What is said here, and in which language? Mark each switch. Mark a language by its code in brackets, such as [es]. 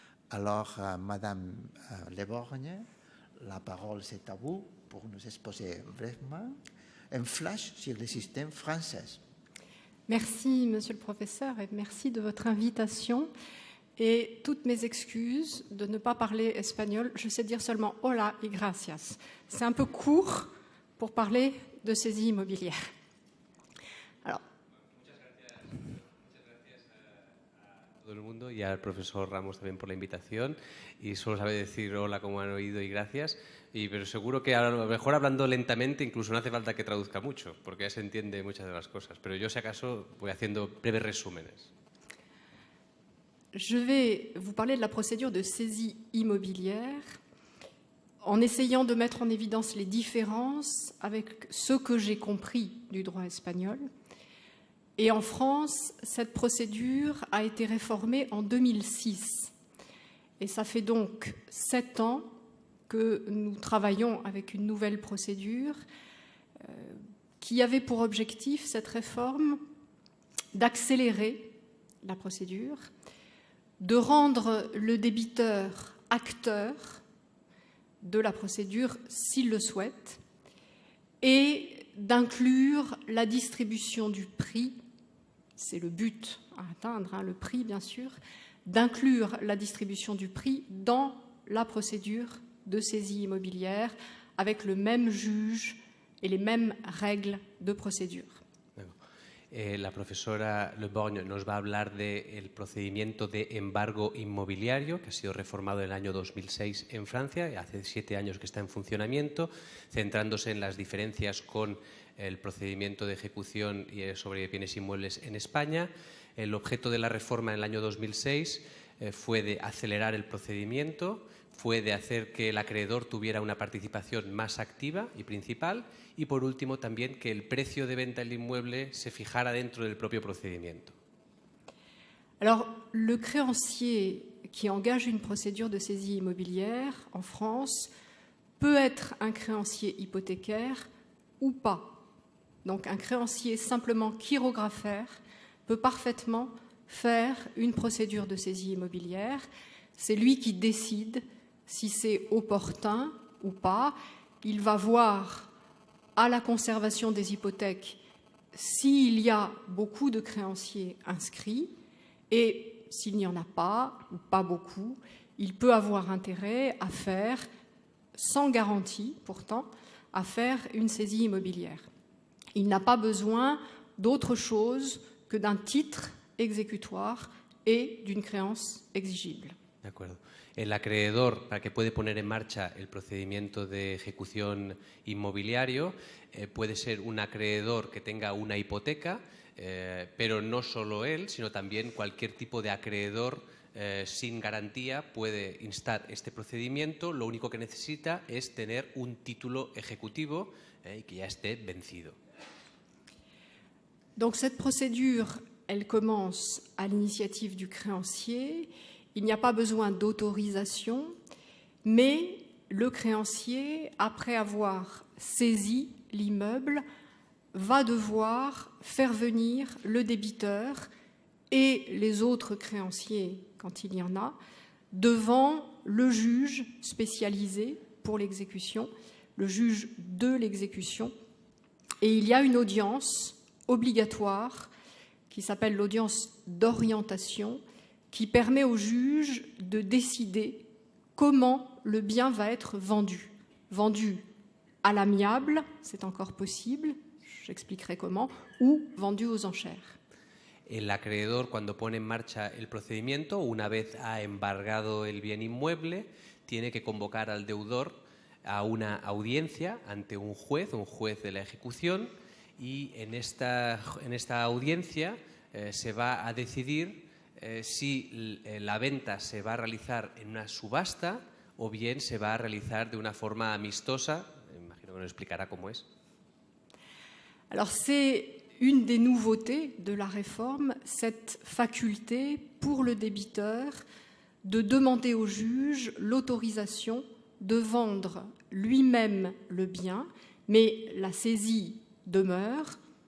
[fr] Alors, Madame Le Borgne, la parole c'est à vous pour nous exposer brièvement un flash sur le système français. Merci, Monsieur le Professeur, et merci de votre invitation. et toutes mes excuses de ne pas parler espagnol. Je sais dire seulement [es] hola y gracias. [fr] C'est un peu court pour parler de saisie immobilière. Alors, [es] muchas gracias a todo el mundo y al profesor Ramos también por la invitación. Y solo sabe decir hola, como han oído, y gracias. Pero seguro que a lo mejor hablando lentamente incluso no hace falta que traduzca mucho, porque ya se entiende muchas de las cosas. Pero yo, si acaso, voy haciendo breves resúmenes. [fr] je vais vous parler de la procédure de saisie immobilière en essayant de mettre en évidence les différences avec ce que j'ai compris du droit espagnol. Et en France, cette procédure a été réformée en 2006. Et ça fait donc 7 ans que nous travaillons avec une nouvelle procédure qui avait pour objectif, cette réforme, d'accélérer la procédure, de rendre le débiteur acteur de la procédure s'il le souhaite et d'inclure la distribution du prix, c'est le but à atteindre, le prix bien sûr, d'inclure la distribution du prix dans la procédure de saisie immobilière avec le même juge et les mêmes règles de procédure. [es] La profesora Le Borgne nos va a hablar del procedimiento de embargo inmobiliario que ha sido reformado en el año 2006 en Francia, y hace 7 años que está en funcionamiento, centrándose en las diferencias con el procedimiento de ejecución sobre bienes inmuebles en España. El objeto de la reforma en el año 2006 fue de acelerar el procedimiento, fue de hacer que el acreedor tuviera una participación más activa y principal, y por último también que el precio de venta del inmueble se fijara dentro del propio procedimiento. [fr] Alors, le créancier qui engage une procédure de saisie immobilière en France peut être un créancier hypothécaire ou pas. Donc, un créancier simplement chirographaire peut parfaitement faire une procédure de saisie immobilière. C'est lui qui décide si c'est opportun ou pas. Il va voir à la conservation des hypothèques s'il y a beaucoup de créanciers inscrits, et s'il n'y en a pas, ou pas beaucoup, il peut avoir intérêt à faire, sans garantie pourtant, à faire une saisie immobilière. Il n'a pas besoin d'autre chose que d'un titre exécutoire et d'une créance exigible. [es] De acuerdo. El acreedor, para que puede poner en marcha el procedimiento de ejecución inmobiliario, puede ser un acreedor que tenga una hipoteca, pero no solo él, sino también cualquier tipo de acreedor sin garantía puede instar este procedimiento. Lo único que necesita es tener un título ejecutivo y que ya esté vencido. [fr] Donc cette procédure, elle commence à l'initiative du créancier. Il n'y a pas besoin d'autorisation, mais le créancier, après avoir saisi l'immeuble, va devoir faire venir le débiteur et les autres créanciers, quand il y en a, devant le juge spécialisé pour l'exécution, le juge de l'exécution. Et il y a une audience obligatoire qui s'appelle l'audience d'orientation, qui permet au juge de décider comment le bien va être vendu. Vendu à l'amiable, c'est encore possible, j'expliquerai comment, ou vendu aux enchères. [es] El acreedor, cuando pone en marcha el procedimiento, una vez ha embargado el bien inmueble, tiene que convocar al deudor a una audiencia ante un juez de la ejecución, y en esta audiencia se va a decidir si la venta se va a realizar en una subasta o bien se va a realizar de una forma amistosa. Imagino que nos explicará cómo es. [fr] Alors c'est une des nouveautés de la réforme, cette faculté pour le débiteur de demander au juge l'autorisation de vendre lui-même le bien, mais la saisie demeure,